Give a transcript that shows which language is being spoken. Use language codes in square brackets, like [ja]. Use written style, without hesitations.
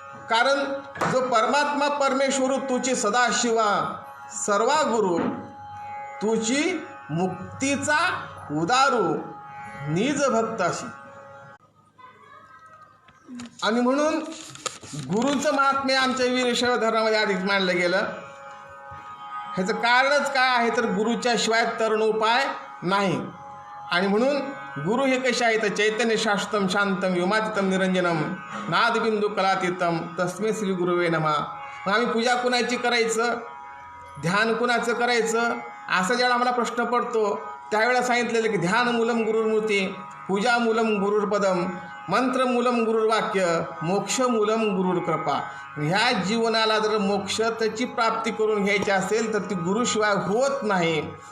[mr] कारण जो परमात्मा परमेश्वर तुची सदाशिवा सर्वा गुरु तुची मुक्तीचा उदारू निज भक्त अशी. आणि म्हणून गुरूंचं महात्म्य आमच्या वीरशैव धर्मामध्ये अधिक मानलं गेलं. ह्याचं कारणच काय आहे तर गुरूच्या शिवाय तरुण उपाय नाही. आणि म्हणून गुरु हे कसे आहेत? [sa] चैतन्य शाश्वतम शांतम व्योमातीतम निरंजनम नादबिंदू कलातीतम तस्मै श्री गुरुवे नमः. [mr] मग आम्ही पूजा कुणाची करायचं, ध्यान कुणाचं करायचं असा ज्यावेळेला आम्हाला प्रश्न पडतो त्यावेळेला सांगितलेलं की [sa] ध्यान मूलम गुरुर्मूर्ती, पूजा मूलम गुरुर्पदम, मंत्र मूलम गुरुर्वाक्य, मोक्ष मूलम गुरुर्कृपा. [mr] ह्या जीवनाला जर मोक्ष त्याची प्राप्ती करून घ्यायची असेल तर ती गुरुशिवाय होत नाही.